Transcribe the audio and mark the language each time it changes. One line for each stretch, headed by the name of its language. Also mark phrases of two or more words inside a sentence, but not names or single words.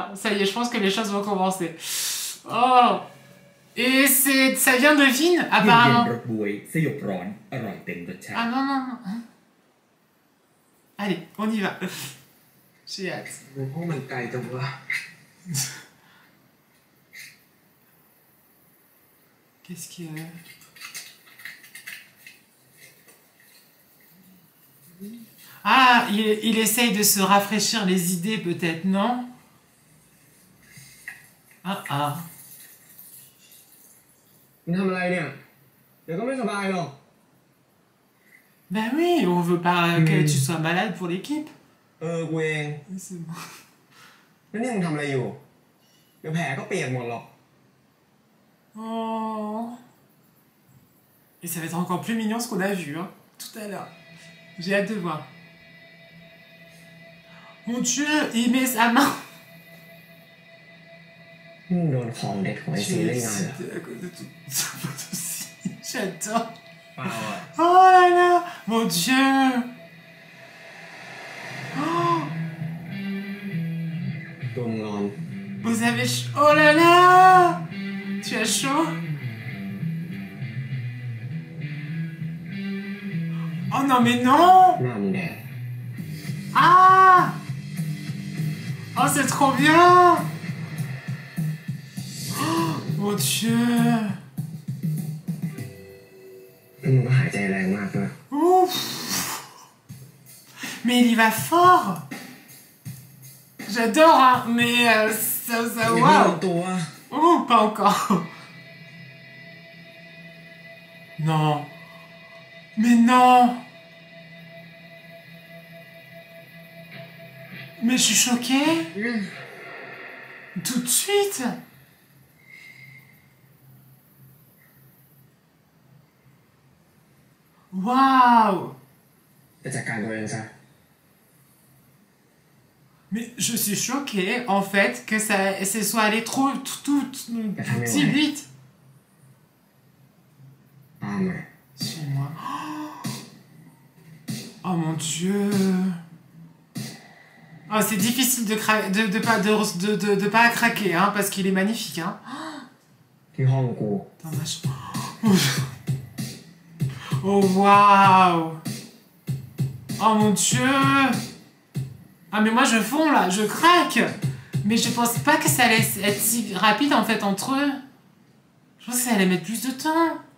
French: Ça y est, je pense que les choses vont commencer! Oh! Et ça vient de Vin, apparemment.
Thai: รสบวยสยบร้อนอร่อยเต็มรสชาติ
French: Ah non, non, non. Allez, on y va. J'ai hâte.
Thai: ห้องมันไกลจังวะ
French: Qu'est-ce qu'il y a? Ah, il essaye de se rafraîchir les idées peut-être, non? Ah ah.
Thai: มึงทำอะไรเนี่ย เดี๋ยวก็ไม่สบายหรอก
French: Ben oui, on veut pas que tu sois malade pour l'équipe.
Thai: กูเอง
French: C'est bon.
Thai: แล้วนี่มึงทำอะไรอยู่ เดี๋ยวแผลก็เปียกหมดหรอก
French: Oh. Et ça va être encore plus mignon ce qu'on a vu, hein, tout à l'heure. J'ai hâte de voir. Mon Dieu, il met sa main.
Thai: มึงโดนของเด็ดของไอซี
French: J'ai
Thai: ได้ไง
French: excité à cause de tout ça aussi. J'adore.
Thai: เปล่าอ่ะ
French: Oh là là, mon Dieu. Oh,
Thai: ตัวมึงนอน
French: vous avez chaud. Oh là là. Tu as chaud? Oh non mais non.
Thai: หน้ามึงแดง
French: Ah! Oh, c'est trop bien! Oh, mon Dieu!
Thai: แล้วมึงก็หายใจแรงมากด้วย
French: Ouf! Mais il y va fort! J'adore, hein, mais ça,
Thai: ยังไม่
French: waouh!
Thai: รู้ตัว
French: Oh, pas encore! Non! Mais non! Mais je suis choquée! Tout de suite! Waouh!
Thai: ไปจัดการตัวเองซะ
French: Mais je suis choquée, en fait, que ça soit allé trop, tout si vite.
Thai: ตามมา
French: Chez moi. Oh mon Dieu. Oh, c'est difficile de pas craquer, hein, parce qu'il est magnifique, hein.
Thai: ที่ห้องกู
French: Dans ma Oh, waouh. Oh mon Dieu. Ah, mais moi, je fonds, là. Je craque. Mais je pense pas que ça allait être si rapide, en fait, entre eux. Je pense que ça allait mettre plus de temps.